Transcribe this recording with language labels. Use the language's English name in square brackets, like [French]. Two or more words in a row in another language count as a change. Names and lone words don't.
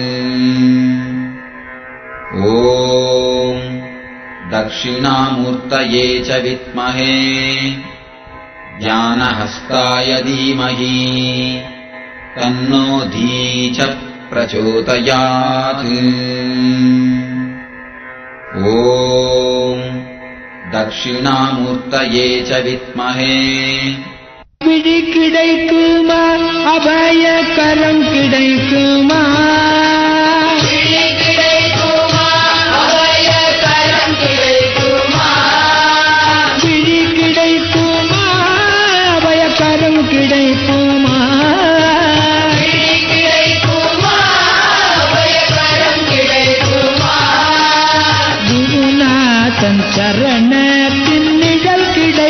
[Sanskrit] ॐ दक्षिणामूर्तये च विद्महे ज्ञानहस्ताय धीमहि तन्नो धी च प्रचोदयात् ॐ दक्षिणामूर्तये च विद्महे [Tamil] விழி கிடைக்குமா அபயகரம் கிடைக்குமா விழி கிடைக்குமா அபயகரம் கிடைக்குமா விழி கிடைக்குமா அபயகரம் கிடைக்குமா விழி கிடைக்குமா அபயகரம் கிடைக்குமா குருநாதன் சரணத்தின் நிழல்